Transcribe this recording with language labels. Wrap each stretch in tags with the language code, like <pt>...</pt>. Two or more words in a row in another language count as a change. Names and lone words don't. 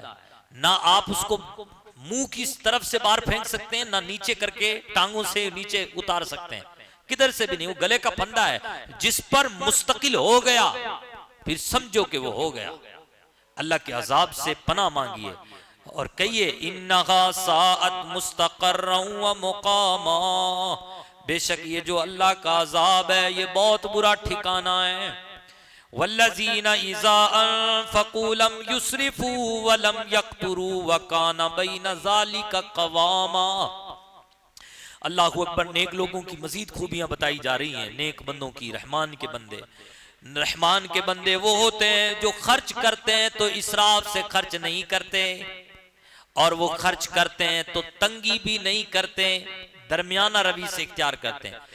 <hi>ना आप उसको मुंह की तरफ से बाहर फेंक सकते हैं, ना नीचे करके टांगों से नीचे उतार सकते हैं, किधर से भी नहीं। वो गले का फंदा है, जिस पर मुस्तकिल हो गया फिर समझो कि वो हो गया। अल्लाह के अजाब से पनाह मांगिए और कहिए</hi> <ar>إنها ساءت مستقرا ومقاما,</ar> <hi>बेशक ये जो अल्लाह का अजाब है ये बहुत बुरा ठिकाना है।</hi> <ar>والذين إذا أنفقوا لم يسرفوا ولم يقتروا وكان بين ذلك قواما. الله أكبر.</ar> <hi>नेक लोगों की मजीद खूबियां बताई जा रही हैं, नेक बंदों की। रहमान के बंदे, रहमान के बंदे वो होते हैं जो खर्च करते हैं तो इसराफ से खर्च नहीं करते, और वो खर्च करते हैं तो तंगी भी नहीं करते, दरमियाना रवि से इख्तियार करते हैं।</hi>